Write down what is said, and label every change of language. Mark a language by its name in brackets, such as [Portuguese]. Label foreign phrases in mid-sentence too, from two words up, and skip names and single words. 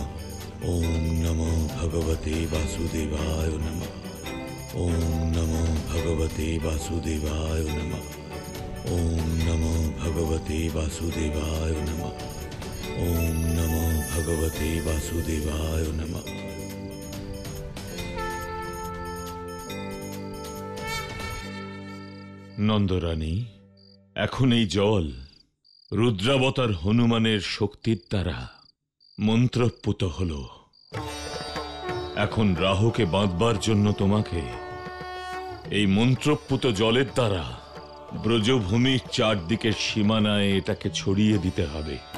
[Sanskrit] ওম নমো ভগবতে বাসুদেবায় নমঃ। ওম নমো ভগবতে বাসুদেবায় নমঃ। ওম নমো ভগবতে বাসুদেবায় নমঃ। ওম নমো ভগবতে বাসুদেবায় নমঃ। [Bangla] নন্দরানী, এখন এই জল রুদ্রাবতার হনুমানের শক্তির দ্বারা মন্ত্রপুত হল। এখন রাহুকে বাঁধবার জন্য তোমাকে এই মন্ত্রপুত জলের দ্বারা ব্রজভূমির চারদিকের সীমানায় এটাকে ছড়িয়ে দিতে হবে।